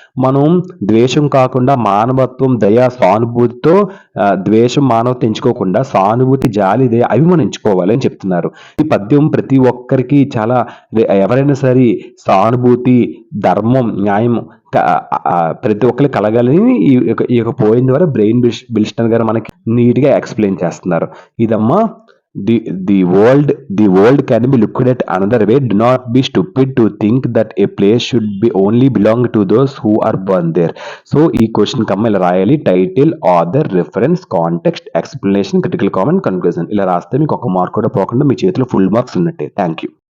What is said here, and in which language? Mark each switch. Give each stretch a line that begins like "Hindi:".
Telugu: మనం ద్వేషం కాకుండా మానవత్వం, దయ, సానుభూతితో, ద్వేషం, మానవత్వం ఎంచుకోకుండా సానుభూతి, జాలి, దయ అవి మనం ఎంచుకోవాలి అని చెప్తున్నారు. ఈ పద్యం ప్రతి ఒక్కరికి చాలా, ఎవరైనా సరే సానుభూతి, ధర్మం, న్యాయం ప్రతి ఒక్కరికి కలగాలని ఈ యొక్క పోయిన ద్వారా బ్రెయిన్ బిల్స్టన్ గారు మనకి నీట్ గా ఎక్స్ప్లెయిన్ చేస్తున్నారు. ఇదమ్మా
English: the world can be looked at another way. Do not be stupid to think that a place should be only belong to those who are born there.
Telugu: So ఈ question కమ్మ ఇలా రాయాలి. Title, author, reference, context, explanation, critical comment, conclusion. ఇలా రాస్తే మీకు ఒక mark కూడా పోకుండా మీ చేతిలో ఫుల్ మార్క్స్ ఉన్నట్టే. Thank you.